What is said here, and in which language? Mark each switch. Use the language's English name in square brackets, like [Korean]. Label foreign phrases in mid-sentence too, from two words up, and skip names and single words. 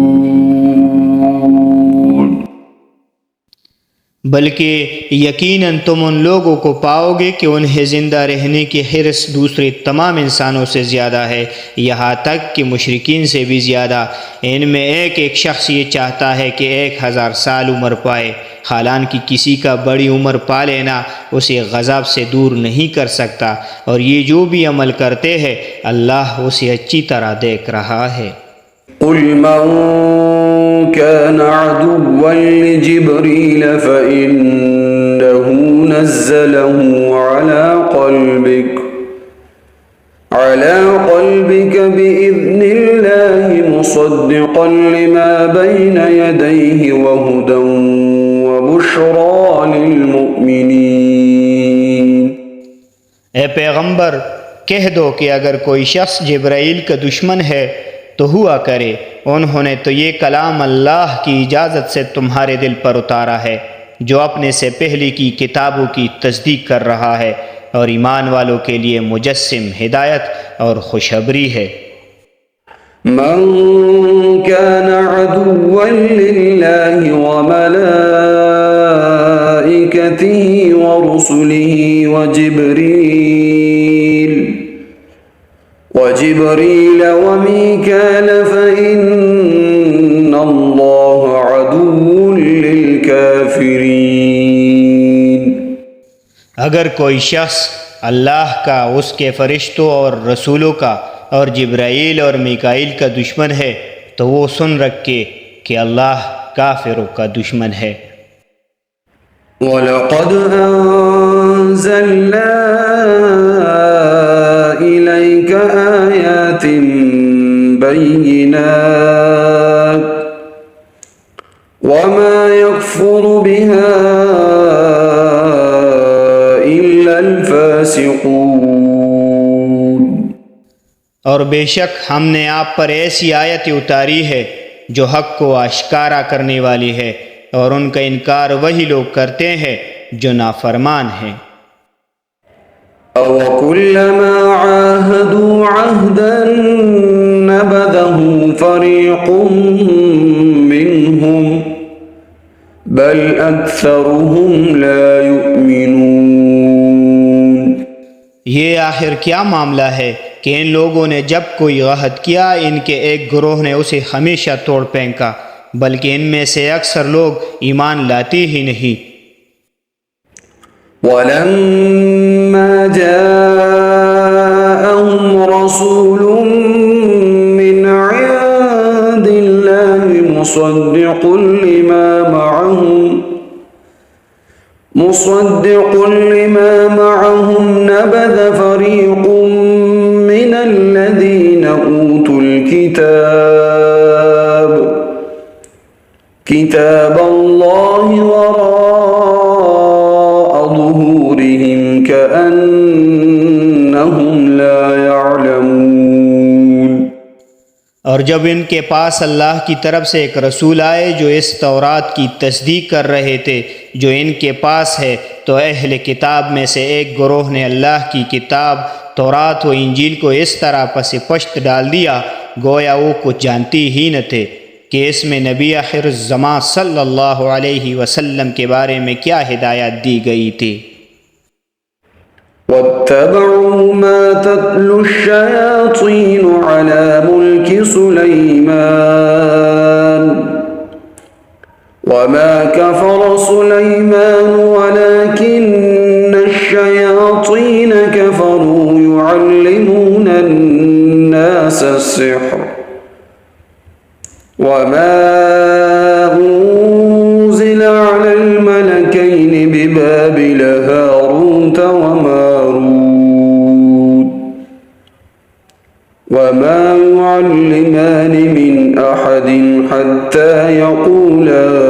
[Urdu] بلکہ یقیناً تم ان لوگوں کو پاؤگے کہ انہیں زندہ رہنے کی حرص دوسرے تمام انسانوں سے زیادہ ہے، یہاں تک کہ مشرکین سے بھی زیادہ. ان میں ایک ایک شخص یہ چاہتا ہے کہ 1000 سال عمر پائے، حالانکہ کسی کا بڑی عمر پا لینا اسے غضب سے دور نہیں کر سکتا، اور یہ جو بھی عمل کرتے ہیں اللہ اسے اچھی طرح دیکھ رہا ہے. [Arabic] قل من كان عدوا لجبريل فإنه نزله على قلبك بإذن الله مصدقا لما بين يديه وهدى وبشرى للمؤمنين. [Urdu] اے پیغمبر، کہہ دو کہ اگر کوئی شخص جبرائیل کا دشمن ہے تو ہوا کرے، انہوں نے تو یہ کلام اللہ کی اجازت سے تمہارے دل پر اتارا ہے، جو اپنے سے پہلے کی کتابوں کی تصدیق کر رہا ہے، اور ایمان والوں کے لیے مجسم ہدایت اور خوشخبری ہے. [Arabic] من كان عدوا لله وملائكته ورسله وجبريل وميكال فإن الله عدو للكافرين. [Urdu] اگر کوئی شخص اللہ کا، اس کے فرشتوں اور رسولوں کا اور جبرائیل اور میکائیل کا دشمن ہے تو وہ سن رکھے کہ اللہ کافروں کا دشمن ہے. [Arabic] ولقد أنزلنا إليك آيات بينات وما يكفر بها إلا الفاسقون. [Urdu] اور بیشک ہم نے آپ پر ایسی آیتیں اتاری ہے جو حق کو آشکارا کرنے والی ہے، اور ان کا انکار وہی لوگ کرتے ہیں جو نافرمان ہیں. [Arabic] أوكلما عاهدوا عهدا نبذه فريق منهم بل أكثرهم لا يؤمنون. [Urdu] یہ آخر کیا معاملہ ہے کہ ان لوگوں نے جب کوئی عہد کیا ان کے ایک گروہ نے اسے ہمیشہ توڑ پھینکا، بلکہ ان میں سے اکثر لوگ ایمان لاتے ہی نہیں. [Arabic] ولما جاءهم رسول من عند الله مصدق لما معهم نبذ فريق من الذين أوتوا كتاب الله وراء ظهورهم كأنهم لا يعلمون. [Urdu] اور جب ان کے پاس اللہ کی طرف سے ایک رسول آئے جو اس توریت کی تصدیق کر رہے تھے جو ان کے پاس ہے، تو اہلِ کتاب میں سے ایک گروہ نے اللہ کی کتاب توریت و انجیل کو اس طرح پس پشت ڈال دیا گویا وہ کچھ جانتی ہی نہ تھے کہ اس میں نبی آخر زماں [Arabic] صلى الله عليه وسلم [Urdu] کے بارے میں کیا ہدایت دی گئی تھی. [Arabic] واتبعوا ما تتلو الشياطين على ملك سليمان وما كفر سليمان ولكن الشياطين كفروا يعلمون الناس السحر وما أنزل على الملكين ببابل هاروت وماروت وما يعلمان من أحد حتى يقولا